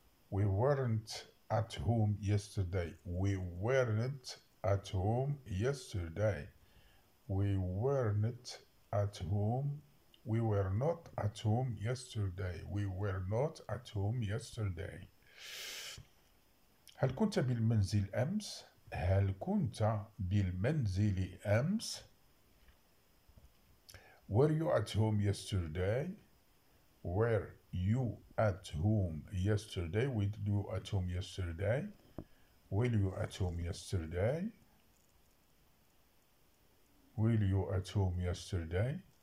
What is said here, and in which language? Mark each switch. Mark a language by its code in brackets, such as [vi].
[en] We weren't at home yesterday. We weren't at home yesterday. We weren't at home. We were not at home yesterday. We were not at home yesterday. [ar] هل كنت بالمنزل أمس؟ هل كنت بالمنزل أمس؟ [en] Were you at home yesterday? Were you at home yesterday? Were you at home yesterday? Were you at home yesterday? Were you at home yesterday?